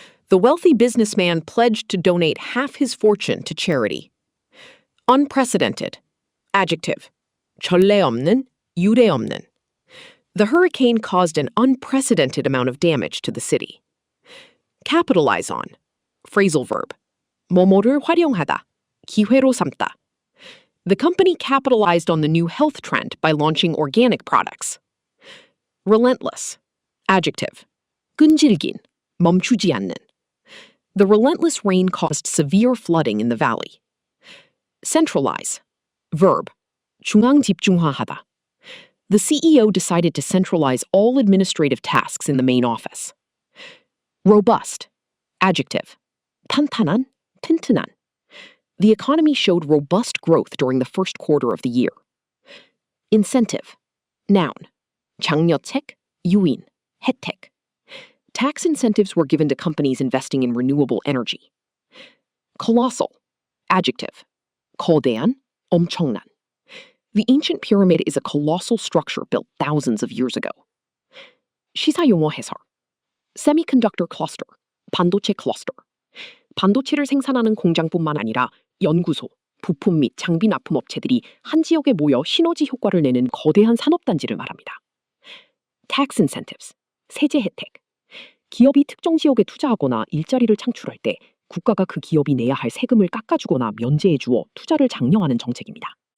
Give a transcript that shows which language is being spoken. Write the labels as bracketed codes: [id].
[en] The wealthy businessman pledged to donate half his fortune to charity. Unprecedented. Adjective. [ko] 전례 없는, 유례 없는. [en] The hurricane caused an unprecedented amount of damage to the city. Capitalize on. Phrasal verb. [ko] 뭐뭐를 활용하다, 기회로 삼다. [en] The company capitalized on the new health trend by launching organic products. Relentless. Adjective. [ko] 끈질긴, 멈추지 않는. [en] The relentless rain caused severe flooding in the valley. Centralize. Verb. [ko] 중앙 집중화하다. [en] The CEO decided to centralize all administrative tasks in the main office. Robust. Adjective. [ko] 탄탄한, 튼튼한. [en] The economy showed robust growth during the first quarter of the year. Incentive. Noun. [ko] 장려책, 유인, 혜택. [en] Tax incentives were given to companies investing in renewable energy. Colossal. Adjective. [ko] 거대한, 엄청난. [en] The ancient pyramid is a colossal structure built thousands of years ago. [ko] 시사용어 해설. [en] Semiconductor cluster, [ko] 반도체 클러스터. 반도체를 생산하는 공장뿐만 아니라 연구소, 부품 및 장비 납품업체들이 한 지역에 모여 시너지 효과를 내는 거대한 산업단지를 말합니다. [en] Tax incentives, [ko] 세제 혜택. 기업이 특정 지역에 투자하거나 일자리를 창출할 때 국가가 그 기업이 내야 할 세금을 깎아주거나 면제해주어 투자를 장려하는 정책입니다.